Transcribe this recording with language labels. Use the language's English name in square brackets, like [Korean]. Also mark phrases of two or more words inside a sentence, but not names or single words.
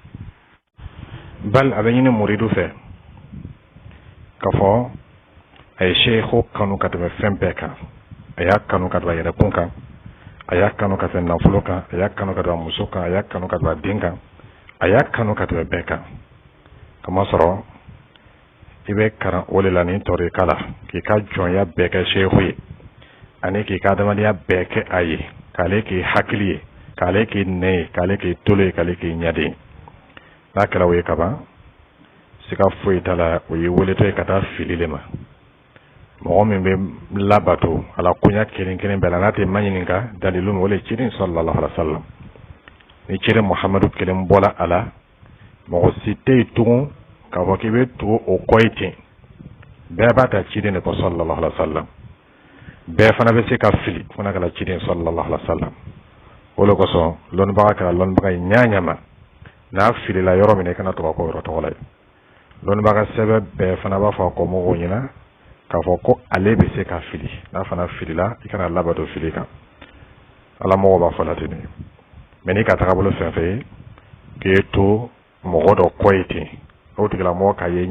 [Bambara] bal a bɛ ɲini muridu fɛ ka fɔ a ye sheikhu kanu ka tɛmɛ fɛn bɛɛ kan a y'a kanu ka tɛmɛ yɛrɛkun kan a y'a kanu ka tɛmɛ nafolo kan a y'a kanu ka tɛmɛ muso kan a y'a kanu ka tɛmɛ den kan a y'a kanu ka tɛmɛ bɛɛ kan kama sɔrɔ i bɛ karan o de la ni tɔrika la k'i ka jɔnya bɛɛ kɛ sheikhu ye ani k'i ka adamadenya bɛɛ kɛ a ye k'ale k'i hakili ye k'ale k'i nɛ ye k'ale k'i tolo ye k'ale k'i ɲɛden ye n'a kɛra o ye kaban siga foyi t'a la o ye weletɔ ye ka taa fili le ma mɔgɔ min bɛ labato ala koɲa kelen kelen bɛɛ la n'a tɛ ma ɲininka dalilu min o le cirin [Arabic] صلى الله عليه وسلم [Bambara] ni cirin muhamadu kelen bɔla a la mɔgɔ si tɛ yen tugun k'a fɔ k'i bɛ tugu o kɔ ye ten bɛɛ b'a ta cirin de kɔ [Arabic] صلى الله عليه وسلم [Bambara] bɛɛ fana bɛ se ka fili fana kɛra cirin [Arabic] صلى الله عليه وسلم [Bambara] o le kosɔn lɔnnibaga kɛra lɔnnibaga ye ɲaɲama n'a filila yɔrɔ min na i kana to ka kɔ yɔrɔ tɔgɔ la ye lɔnnibaga sɛbɛn bɛɛ fana b'a fɔ a kɔ mɔgɔw ɲɛna k'a fɔ ko ale bɛ se ka fili n'a fana filila i kana labato fili kan ala mɔgɔ b'a fɔ la ten mɛ n'i ka tagabolo fɛn fɛn ye k'e to mɔgɔ dɔ kɔ ye ten n'o tigilamɔgɔ ka ye ɲɛ